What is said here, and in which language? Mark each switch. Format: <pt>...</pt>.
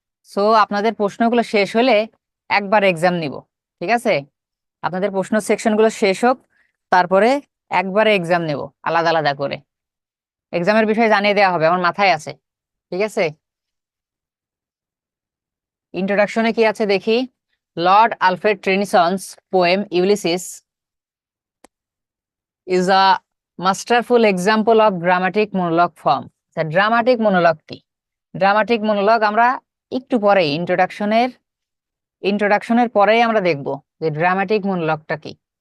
<bn>So আপনাদের প্রশ্নগুলো শেষ হলে একবার এক্সাম নিব, ঠিক আছে? আপনাদের প্রশ্ন সেকশনগুলো শেষ হোক, তারপরে একবারে এক্সাম নেব আলাদা আলাদা করে। এক্সামের বিষয়ে জানিয়ে দেওয়া হবে, আমার মাথায় আছে, ঠিক আছে? ইন্ট্রোডাকশনে কি আছে দেখি।</bn> <en>Lord Alfred Tennyson's poem Ulysses is a masterful example of dramatic monologue form.</en> <bn>Dramatic monologue কি? ড্রামাটিক মনোলগ আমরা একটু পরে ইন্ট্রোডাকশনের পরেই আমরা দেখব যে ড্রামাটিক মনোলগটা কি।</bn>